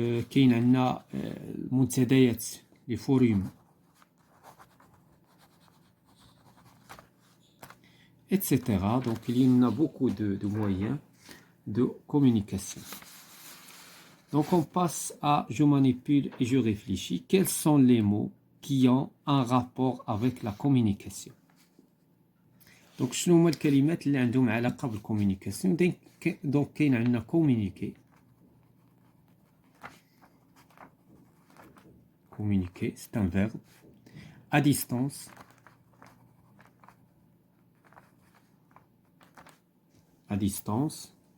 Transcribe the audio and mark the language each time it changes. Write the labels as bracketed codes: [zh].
[ar] كاين عندنا المنتديات لي فوريوم etc. [fr] Donc il y en a beaucoup de moyens de communication. Donc on passe à je manipule et je réfléchis. Quels sont les mots qui ont un rapport avec la communication. [ar] Donc شنو هما الكلمات اللي عندهم علاقة بالcommunication؟ donc كاين عندنا communiquer. [fr] Communiquer, c'est un verbe. À distance. À distance.